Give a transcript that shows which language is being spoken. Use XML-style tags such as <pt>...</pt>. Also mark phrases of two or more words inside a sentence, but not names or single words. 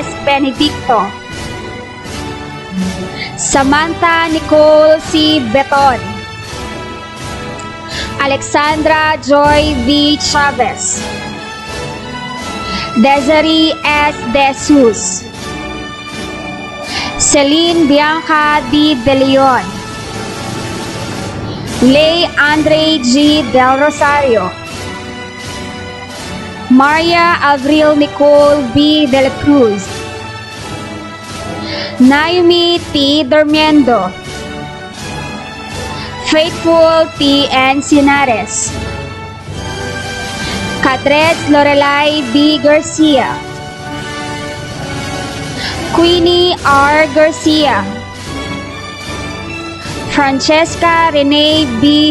<tl>Benedicto, Samantha Nicole C. Beton, Alexandra Joy V. Chavez, Desiree S. De Jesus, Celine Bianca D. De Leon, Lay Andre G. Del Rosario, Maria Avril Nicole B. De la Cruz, Naomi T. Dormiendo, Faithful T. Encinares, Catrez Lorelai B. Garcia, Queenie R. Garcia, Francesca Renee B.</tl>